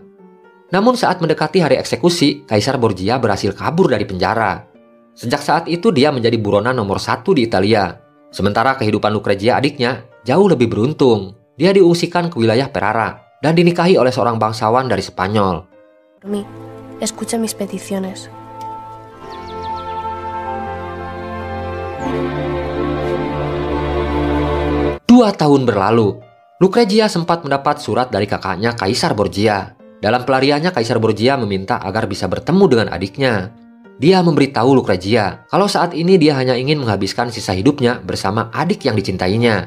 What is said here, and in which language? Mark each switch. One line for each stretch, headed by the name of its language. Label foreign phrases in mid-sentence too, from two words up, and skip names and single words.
Indonesian: Namun saat mendekati hari eksekusi, Kaisar Borgia berhasil kabur dari penjara. Sejak saat itu dia menjadi buronan nomor 1 di Italia. Sementara kehidupan Lucrezia adiknya jauh lebih beruntung. Dia diungsikan ke wilayah Ferrara dan dinikahi oleh seorang bangsawan dari Spanyol.
Spanish: Por mí, escucha mis peticiones.
Indonesian: Dua tahun berlalu, Lucrezia sempat mendapat surat dari kakaknya Kaisar Borgia. Dalam pelariannya, Kaisar Borgia meminta agar bisa bertemu dengan adiknya. Dia memberitahu Lucrezia kalau saat ini dia hanya ingin menghabiskan sisa hidupnya bersama adik yang dicintainya.